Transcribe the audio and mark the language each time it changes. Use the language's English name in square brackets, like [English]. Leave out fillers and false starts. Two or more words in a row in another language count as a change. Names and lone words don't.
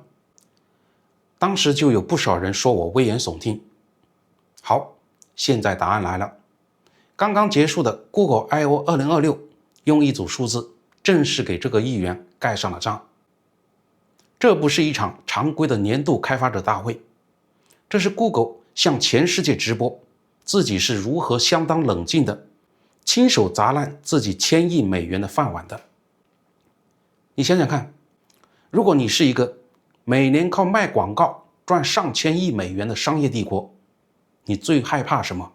[Chinese] 當時就有不少人說我危言聳聽。好，現在答案來了。剛剛結束的 Google I/O 2026用一組數字正式給這個預言蓋上了章。這不是一場常規的年度開發者大會，這是 Google 向全世界直播自己是如何相當冷靜的親手砸爛自己1000億美元的飯碗的。你想想看，如果你是一個每年靠賣廣告賺上千億美元的商業帝國，你最害怕什麼？